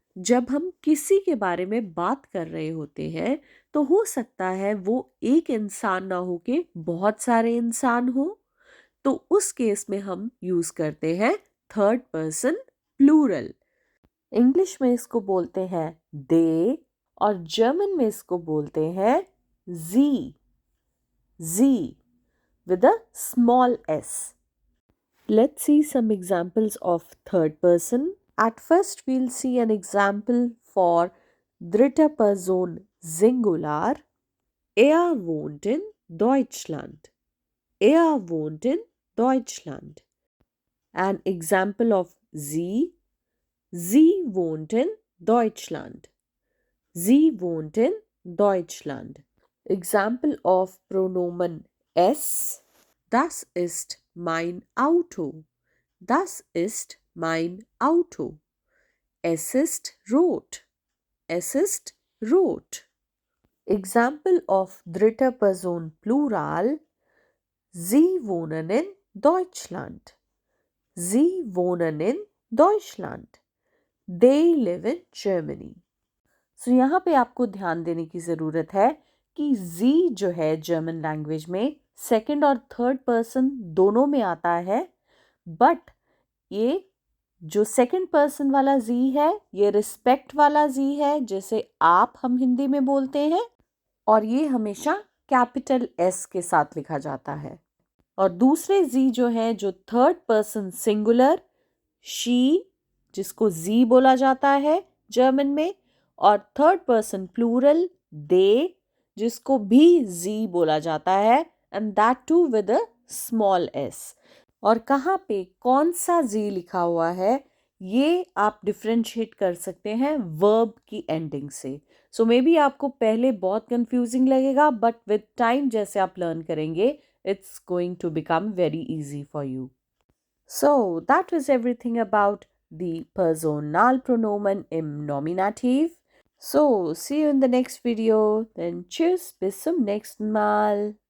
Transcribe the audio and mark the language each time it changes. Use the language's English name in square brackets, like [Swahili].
[Hindi] जब हम किसी के बारे में बात कर रहे होते हैं तो हो सकता है वो एक इंसान ना हो के बहुत सारे इंसान हो, तो उस केस में हम यूज करते हैं थर्ड पर्सन प्लूरल। इंग्लिश में इसको बोलते हैं दे और जर्मन में इसको बोलते हैं जी, जी [English] with a small s. Let's see some examples of third person. At first, we'll see an example for [German] dritte Person Singular. Er wohnt in Deutschland. Er wohnt in Deutschland. [English] An example of sie. [German] Sie wohnt in Deutschland. Sie wohnt in Deutschland. [English] Example of pronomen es. [German] Das ist mein Auto. Das ist mein Auto. Es ist rot. Es ist rot. [English] Example of dritter Person Plural. [German] Sie wohnen in Deutschland. Sie wohnen in Deutschland. [English] They live in Germany. [Hindi] So यहाँ पे आपको ध्यान देने की ज़रूरत है कि जी जो है जर्मन लैंग्वेज में सेकंड और थर्ड पर्सन दोनों में आता है, बट ये जो सेकंड पर्सन वाला जी है ये रिस्पेक्ट वाला जी है, जैसे आप हम हिंदी में बोलते हैं, और ये हमेशा कैपिटल एस के साथ लिखा जाता है। और दूसरे जी जो है जो थर्ड पर्सन सिंगुलर शी, जिसको जी बोला जाता है जर्मन में, और थर्ड पर्सन प्लूरल दे, जिसको भी जी बोला जाता है, [English] And that too with a small S. [Hindi] और कहाँ पे कौन सा जी लिखा हुआ है ये आप डिफ्रेंशिएट कर सकते हैं वर्ब की एंडिंग से। सो मे बी आपको पहले बहुत कंफ्यूजिंग लगेगा, बट विद टाइम जैसे आप लर्न करेंगे [English] it's going to become very easy for you. So that was everything about the personal pronomen [German] im Nominativ. [English] So see you in the next video. Then [German] tschüss, bis zum nächsten Mal.